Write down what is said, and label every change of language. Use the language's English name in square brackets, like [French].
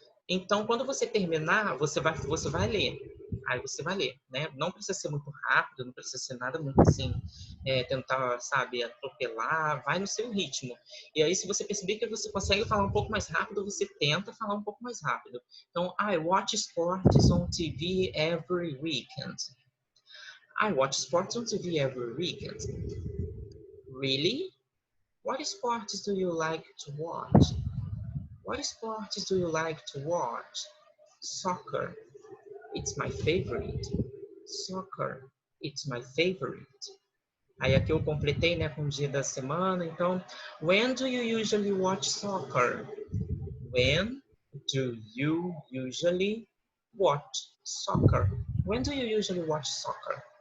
[Portuguese] Então, quando você terminar, você vai ler. Aí você vai ler, né? Não precisa ser muito rápido, não precisa ser nada muito assim, tentar, sabe, atropelar, vai no seu ritmo. E aí, se você perceber que você consegue falar um pouco mais rápido, você tenta falar um pouco mais rápido. [English] Então, I watch sports on TV every weekend. I watch sports on TV every weekend. Really? What sports do you like to watch? What sports do you like to watch? Soccer. It's my favorite. Soccer. It's my favorite. [Portuguese] Aí aqui eu completei, né, com o dia da semana. [English] Então, when do you usually watch soccer? When do you usually watch soccer? When do you usually watch soccer?